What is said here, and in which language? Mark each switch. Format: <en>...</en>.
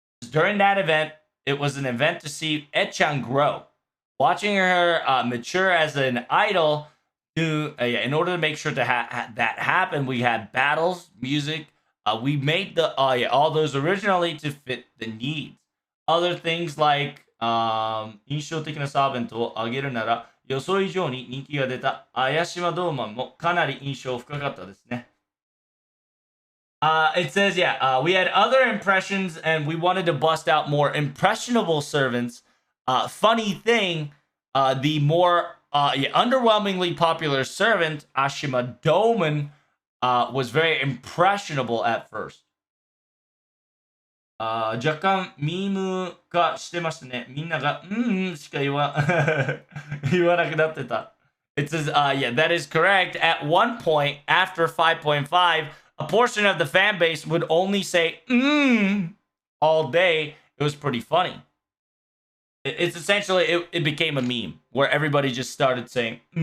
<en>During that event, it was an event to see Echan grow. Watching her mature as an idol, in order to make sure that happen, we had battles, music. We made all those originally to fit the needs. Other things like</en> <ja>印象的なサーベントを挙げるなら、予想以上に人気が出た怪島ドーマンもかなり印象深かったですね。</ja> <en>It says, we had other impressions and we wanted to bust out more impressionable servants. Funny thing, the more underwhelmingly popular servant, Ashima Doman, was very impressionable at first.</en> <ja>若干ミーム化してましたね。みんながしか言わなくなってた。</ja> <en>It says, that is correct. At one point, after 5.5, a portion of the fan base would only say all day. It was pretty funny. It's essentially, it became a meme where everybody just started saying</en>